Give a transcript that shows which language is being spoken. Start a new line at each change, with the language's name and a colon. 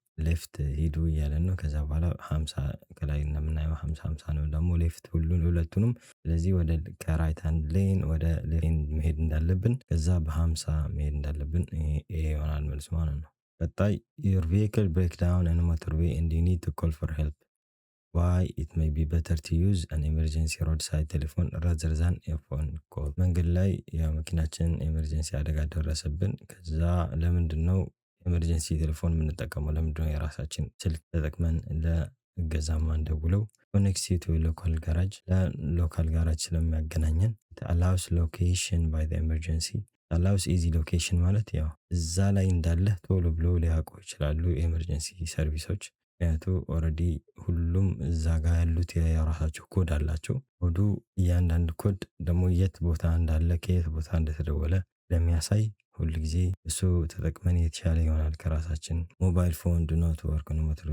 Amharic: ሌፍት ሂዱ እያለ ነው። ከዛ በኋላ 50 ከላይ እንደምናየው 50 ነው ደግሞ ሌፍት ሁለቱንም። ስለዚህ ወደ ከራይት ሃንድ ሌን ወደ ሌን መሄድ እንዳለብን ከዛ በ50 መሄድ እንዳለብን ይሄ ይሆናል መልሱ ማለት ነው። ቀጣይ
English: your vehicle break down on a motorway and you need to call for help. Why it may be better to use an emergency roadside telephone rather than a phone call.
Amharic: መንገድ ላይ የመኪናችን ኤመርጀንሲ አደጋ ደረሰብን። ከዛ ለምንድነው ኤመርጀንሲ ቴሌፎን የምንጠቀመው? ለምንድነው የራሳችን ስልክ ተጠቅመን ለእገዛ ማንደውለው?
English: connects you to a local garage
Amharic: ለሎካል ጋራጅ ስለሚያገናኘን
English: it allows location by the emergency allows easy location
Amharic: ማለት ያው እዛ ላይ እንዳለ ቶሎ ብሎ ሊያውቁ ይችላሉ የኤመርጀንሲ ሰርቪሶች። ምክንያቱ ኦልሬዲ ሁሉም እዛ ጋር ያሉት የራሳቸው ኮድ አላቸው። ኮዱ እያንዳንዱ ኮድ ደግሞ የት ቦታ እንዳለ ከየት ቦታ እንደተደወለ ለሚያሳይ ሁል ጊዜ እሱ ተጠቅመን የተሻለ ይሆናል ከራሳችን። ሞባይል ፎን ዱ ኖት ወርክ ነው